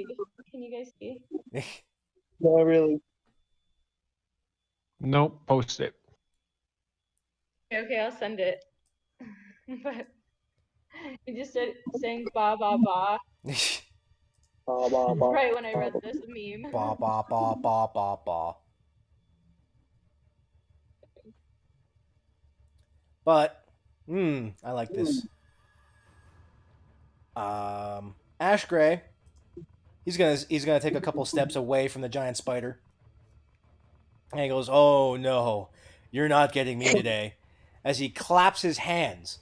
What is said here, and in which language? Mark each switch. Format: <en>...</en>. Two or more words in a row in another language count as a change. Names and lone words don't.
<en>Can you guys see? Not really. Nope, post it. Okay, I'll send it. But you just said saying ba ba ba Ba, ba, ba. right when I read this meme. Ba, ba, ba, ba, ba, ba. But, I like this. Ashgrey, he's gonna take a couple steps away from the giant spider, and he goes, "Oh no, you're not getting me today," as he claps his hands.</en>